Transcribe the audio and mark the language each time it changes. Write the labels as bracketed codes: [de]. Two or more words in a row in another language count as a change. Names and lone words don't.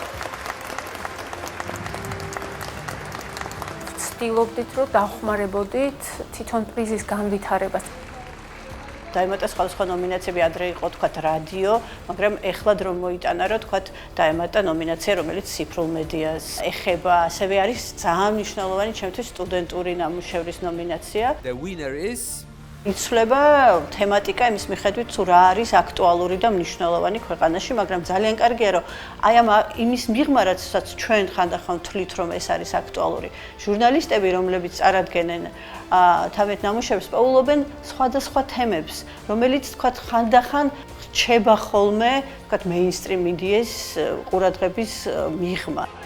[ka] ვცდილობდით, რომ დავხმარებოდით თვითონ პრიზის განვითარებას. დაემატა სხვადასხვა ნომინაციები, ადრე იყო თქვათ რადიო, მაგრამ ეხლა რომ მოიტანა, რომ თქვათ დაემატა ნომინაცია, რომელიც ციფრულ მედიას ეხება, ასევე არის ძალიან მნიშვნელოვანი ჩემთვის სტუდენტური ნამუშევრის ნომინაცია. [en] The winner is [ka] იცვლება თემატიკა იმის მიხედვით, თუ რა არის აქტუალური და მნიშვნელოვანი ქვეყანაში, მაგრამ ძალიან კარგია, რომ აი ამ იმის მიღმა, რაცაც ჩვენ ხანდახან ვთვლით, რომ ეს არის აქტუალური. ჟურნალისტები, რომლებიც წარადგენენ თავეთ ნამუშევრებს, პოულობენ სხვადასხვა თემებს, რომელიც თქვათ ხანდახან რჩება ხოლმე, თქვათ მეინსტრიმ მედიის ყურადღების მიღმა.